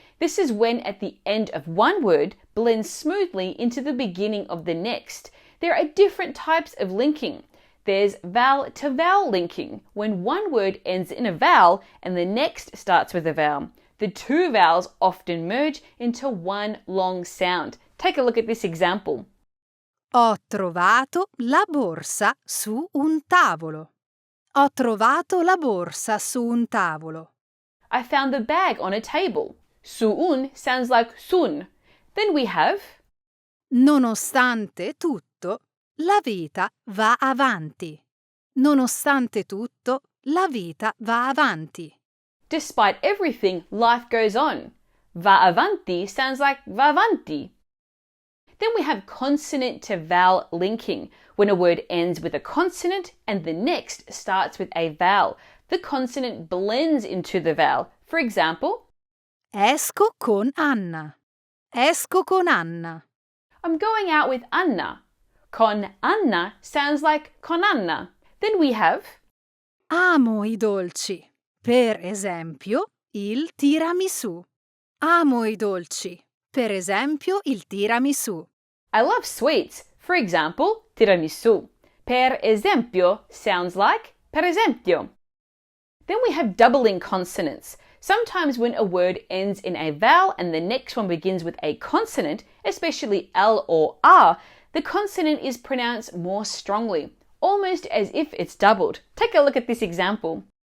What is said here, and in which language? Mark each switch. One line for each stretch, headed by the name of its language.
English: This is when at the end of one word blends smoothly into the beginning of the next. There are different types of linking. There's vowel to vowel linking, when one word ends in a vowel and the next starts with a vowel. The two vowels often merge into one long sound. Take a look at this example.
Italian: Ho trovato la borsa su un tavolo. Ho trovato la borsa su un tavolo.
English: I found the bag on a table. Suun sounds like sun. Then we have
Italian: Nonostante tutto, la vita va avanti. Nonostante tutto, la vita va avanti.
English: despite everything, life goes on.
Italian: Va avanti
English: sounds like
Italian: va avanti.
English: Then we have consonant to vowel linking, when a word ends with a consonant and the next starts with a vowel. The consonant blends into the vowel. For example,
Italian: Esco con Anna. Esco con Anna.
English: I'm going out with Anna. Con Anna sounds like con Anna. Then we have
Italian: Amo i dolci. Per esempio, il tiramisù. Amo i dolci. Per esempio, il tiramisù.
English: I love sweets. For example, tiramisù.
Italian: Per esempio
English: sounds like
Italian: per esempio.
English: Then we have doubling consonants. Sometimes when a word ends in a vowel and the next one begins with a consonant, especially L or R, the consonant is pronounced more strongly, almost as if it's doubled. Take a look at this example.